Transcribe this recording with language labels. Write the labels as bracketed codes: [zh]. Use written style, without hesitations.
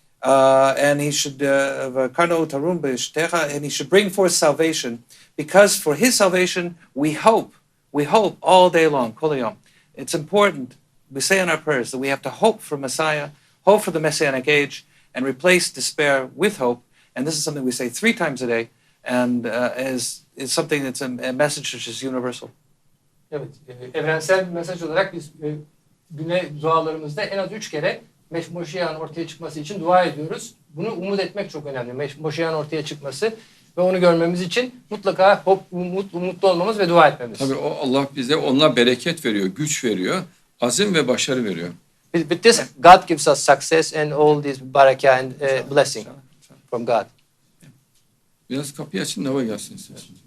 [en] And he should, and he should bring forth salvation, because for his salvation we hope all day long. [he] Kol hayom. [en] It's important, we say in our prayers, that we have to hope for Messiah, hope for the Messianic age, and replace despair with hope. And this is something we say 3 times a day, and is something that's a message which is universal. [tr] Evet, evrensel bir mesaj olarak biz güne dualarımızda en az 3 kere Moşiyah'ın ortaya çıkması için dua ediyoruz. Bunu umut etmek çok önemli. Moşiyah'ın ortaya çıkması ve onu görmemiz için mutlaka umutlu olmamız ve dua etmemiz. Tabii Allah bize onunla bereket veriyor, güç veriyor, azim ve başarı veriyor. [en] With this, God gives us success and all this barakah and blessing from God. [tr] Biraz kapıyı açın, hava gelsin size.